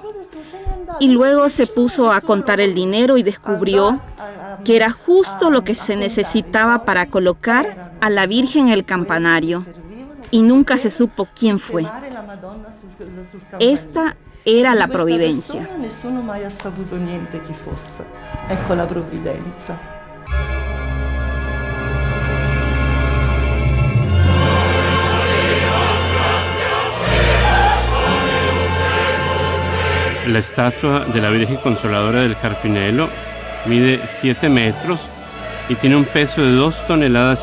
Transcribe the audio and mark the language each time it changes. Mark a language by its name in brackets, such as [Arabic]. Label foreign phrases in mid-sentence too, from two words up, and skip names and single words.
[Spanish] Y luego se puso a contar el dinero y descubrió que era justo lo que se necesitaba para colocar a la Virgen en el campanario. Y nunca se supo quién fue. Esta era la providencia. [Italian] Nessuno mai ha saputo niente chi fosse. Ecco la provvidenza. [Spanish] La estatua de la Virgen Consoladora del Carpinelo mide 7 metros y tiene un peso de 2,5 toneladas.